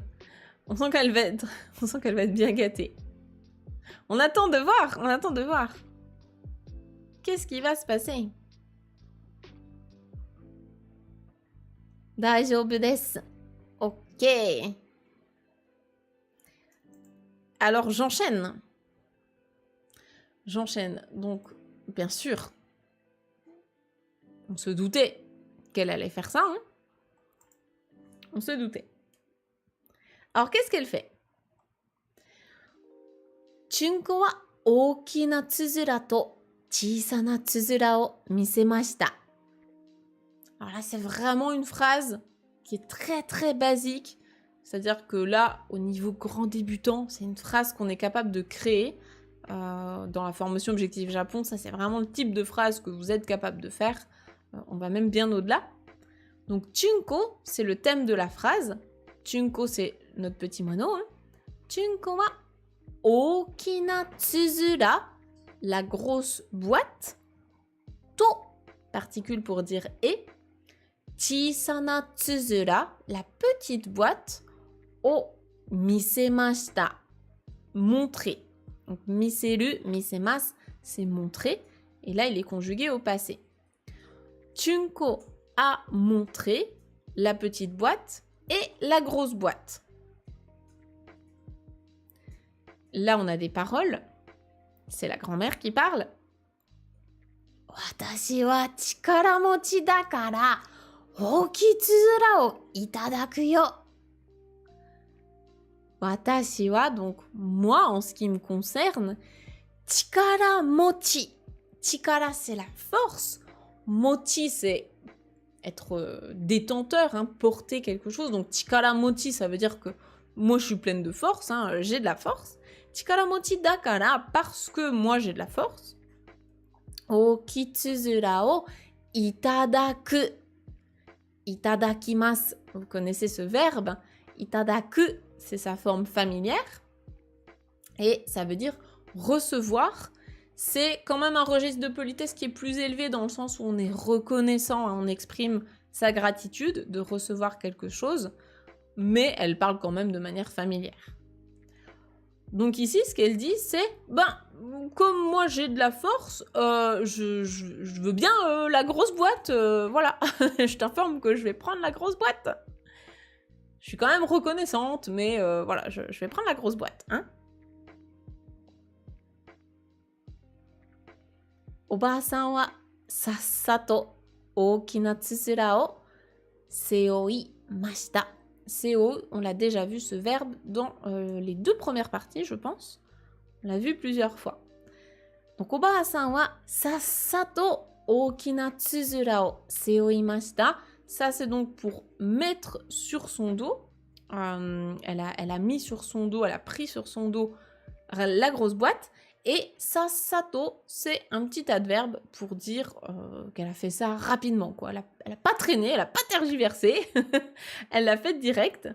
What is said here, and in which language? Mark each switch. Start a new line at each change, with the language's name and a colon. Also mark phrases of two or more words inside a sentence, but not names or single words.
French: On sent qu'elle va être bien gâtée. On attend de voir, on attend de voir. Qu'est-ce qui va se passer?
Japanese: 大丈夫です.
French: Ok. Alors j'enchaîne. J'enchaîne. Donc, bien sûr, on se doutait qu'elle allait faire ça. Hein, on se doutait. Alors, qu'est-ce qu'elle fait?
Japanese: Tsunko は大きなつづらと小さなつづらを見せました.
French: Alors là, c'est vraiment une phrase qui est très très basique. C'est-à-dire que là, au niveau grand débutant, c'est une phrase qu'on est capable de créer. Dans la formation Objectif Japon, ça c'est vraiment le type de phrase que vous êtes capable de faire. On va même bien au-delà. Donc Tsunko, c'est le thème de la phrase. Tsunko, c'est notre petit moineau. Hein.
Japanese: Tsunko は大きなつづら,
French: la grosse boîte. To, particule pour dire et.
Japanese: 小さなつづら,
French: la petite boîte.
Japanese: を見せました, montrer.
French: Donc
Japanese: 見せる、見せます,
French: c'est montrer. Et là, il est conjugué au passé. Tsunko a montré la petite boîte et la grosse boîte. Là, on a des paroles. C'est la grand-mère qui parle.
Japanese: 私は力持ちだから、大きいつづらをいただくよ. 私は,
French: donc moi, en ce qui me concerne,
Japanese: 力持ち.
French: Chikara, c'est la force. Mochi, c'est être détenteur, hein, porter quelque chose. Donc,
Japanese: 力持ち,
French: ça veut dire que moi, je suis pleine de force, hein, j'ai de la force.
Japanese: 力持ちだから,
French: parce que moi, j'ai de la force.
Japanese: おきつづらをいただく.
French: Itadakimasu, vous connaissez ce verbe. Itadaku, c'est sa forme familière. Et ça veut dire recevoir. C'est quand même un registre de politesse qui est plus élevé dans le sens où on est reconnaissant, on exprime sa gratitude de recevoir quelque chose, mais elle parle quand même de manière familière. Donc ici, ce qu'elle dit, c'est comme moi j'ai de la force, je veux bien la grosse boîte, voilà. Je t'informe que je vais prendre la grosse boîte. Je suis quand même reconnaissante, mais voilà, je vais prendre la grosse boîte, hein.
Japanese: お婆さんはさっさと大きなつづらを背負いました.
French: Seo, on l'a déjà vu ce verbe dans les 2 premières parties, je pense. On l'a vu plusieurs fois. Donc,
Japanese: お婆さんはさっさと大きなつづらを背負いました.
French: Ça, c'est donc pour mettre sur son dos. Elle a mis sur son dos, elle a pris sur son dos la grosse boîte. Et sassato, c'est un petit adverbe pour dire qu'elle a fait ça rapidement, quoi. Elle a pas traîné, elle a pas tergiversé, elle l'a fait direct.